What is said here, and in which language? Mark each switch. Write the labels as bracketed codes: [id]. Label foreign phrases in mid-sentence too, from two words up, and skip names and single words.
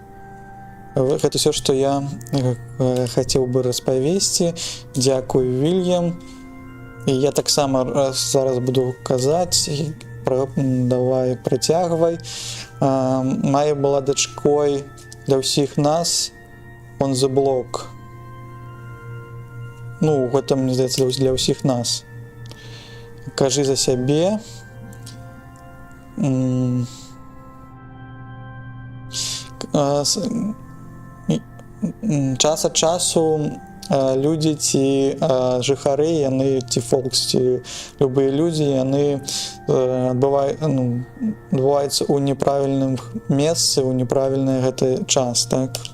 [be] Гэта ўсё, што я хацеў бы распавесці. Дзякуй, Вільям. І я таксама зараз буду казаць. Давай, працягвай. Мая была дачкой для ўсіх нас [en] on the block. [be] Ну, гэта, мне здаецца, для ўсіх нас. Кажы за сябе. Час ад часу людзі ці жыхары, яны, ці фолкс, ці любыя людзі, яны адбываюцца ў неправільным месцы, ў неправільны гэты час, так?